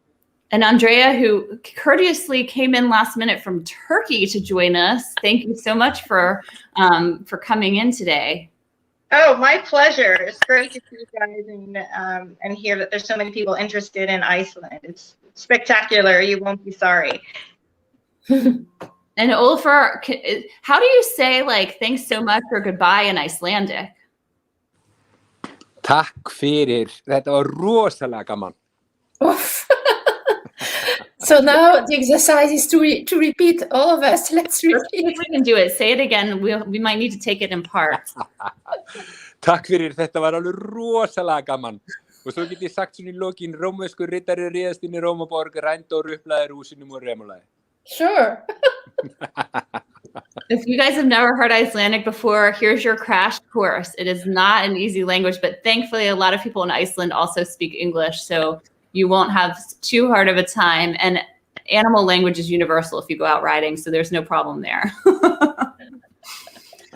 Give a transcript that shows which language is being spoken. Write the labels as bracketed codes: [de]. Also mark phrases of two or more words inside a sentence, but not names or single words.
[en] And Andrea, who courteously came in last minute from Turkey to join us, thank you so much for coming in today. Oh, my pleasure. It's great to see you guys and hear that there's so many people interested in Iceland. It's spectacular. You won't be sorry. And Olafur, how do you say like thanks so much or goodbye in Icelandic? [is] Takk fyrir. Þetta var rosalega gaman. [en] So now the exercise is to repeat, all of us. Let's repeat. Let's see if we can do it. Say it again. We might need to take it in parts. [is] Takk fyrir, þetta var alveg rosalega gaman. Og svo get ég sagt svona í lokin, rómverskur riddari réðst inn í Rómaborg, rændi og ruplaði rúsinum og remulaði. [en] Sure. If you guys have never heard Icelandic before, here's your crash course. It is not an easy language, but thankfully a lot of people in Iceland also speak English, so you won't have too hard of a time. And animal language is universal if you go out riding, so there's no problem there.